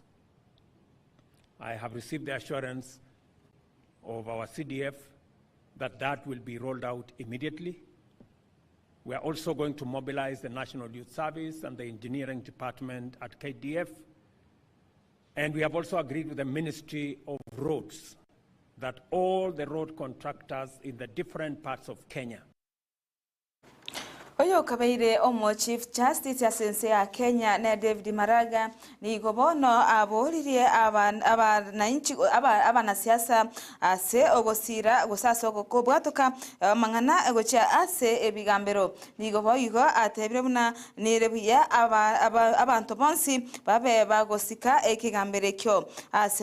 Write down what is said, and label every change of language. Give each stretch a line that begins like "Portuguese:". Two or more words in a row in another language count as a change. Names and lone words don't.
English: I have received the assurance of our CDF that that will be rolled out immediately. We are also going to mobilize the National Youth Service and the engineering department at KDF. And we have also agreed with the Ministry of Roads that all the road contractors in the different parts of Kenya
Gusii: Oyo kabaire omo
English: Chief Justice
Gusii: ya sense ya Kenya na David Maraga ni gobono aboririe abana siasa ase ogosira gusasa okobwatoka mangana egocha ase ebigambero ni goboigo atebire buna nirebuya abantu bonsi babe bagosika ekigambere kyo ase